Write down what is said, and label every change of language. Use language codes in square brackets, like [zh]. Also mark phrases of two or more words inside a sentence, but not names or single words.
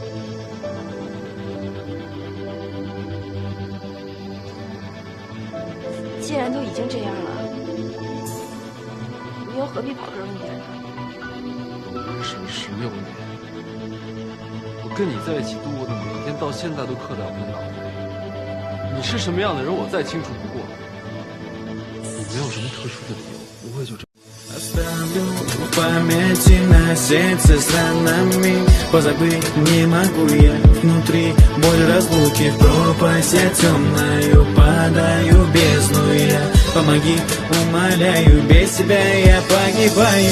[zh] 既然都已经这样了，你又何必跑这么远呢？我们认识了16年，我跟你在一起度过的每一天，到现在都刻在我的脑海里。你是什么样的人，我再清楚不过。你没有什么特殊的理由，不会就这样。 [ru] Оставлю в памяти на сердце с ранами. Позабыть не могу я внутри боль разлуки. В пропасть я темною падаю бездну я. Помоги, умоляю, без тебя я погибаю.